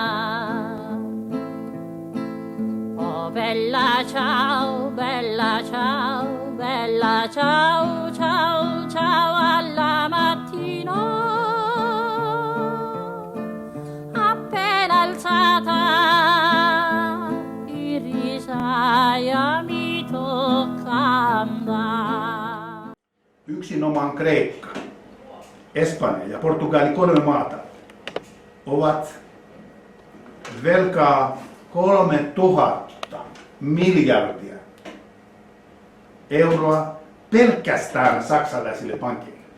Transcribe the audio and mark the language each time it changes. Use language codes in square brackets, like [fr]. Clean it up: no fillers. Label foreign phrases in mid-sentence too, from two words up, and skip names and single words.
[it] Oh bella ciao, bella ciao, bella ciao, ciao, ciao alla mattina. Appena alzata, in risaia mi tocca andare. [fi] Yksinomaan Kreikka, Espanja ja Portugali, 3 maata, ovat velkaa 3000 miljardia euroa pelkästään saksalaisille pankeille.